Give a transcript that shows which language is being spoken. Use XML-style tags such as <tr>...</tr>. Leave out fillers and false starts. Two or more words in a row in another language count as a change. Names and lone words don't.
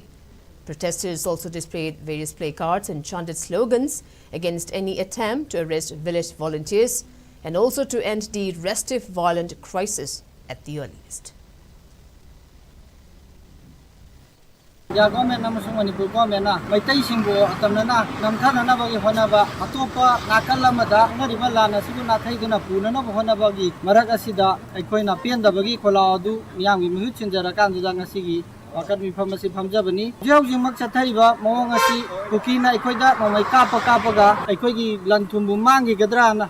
<en>Protesters also displayed various placards and chanted slogans against any attempt to arrest village volunteers and also to end the restive violent crisis at the earliest.</en> <mni>Government namasung Manipur government na maitai singbo atamna namthana na bagi honaba atopa nakalamada ngariba lana sibu nathaiduna punana honaba gi marak asida aikoina pendabagi kholadu miyamgi muhut chinjara kanduda ngasigi wakat mifam asi phamjabani jeujingmak chathaiba mawong asi kukina aikoida mamai kapaga aikoigi lanthumbu mangi gadra na</mni>